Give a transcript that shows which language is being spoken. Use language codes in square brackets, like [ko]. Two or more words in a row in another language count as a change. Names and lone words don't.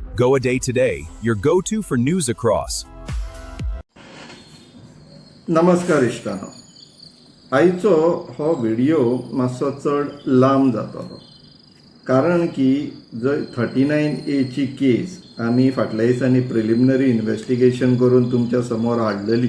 [en] Go A Day Today, your go-to for news across. [kok] नमस्कार इश्टानो, आयचो हो व्हिडिओ मातसो चड लांब जातलो कारण की जर 39A ची केस आमी फाटल्या दिसांनी [en] preliminary investigation [kok] करून तुमच्या समोर हाडलेली.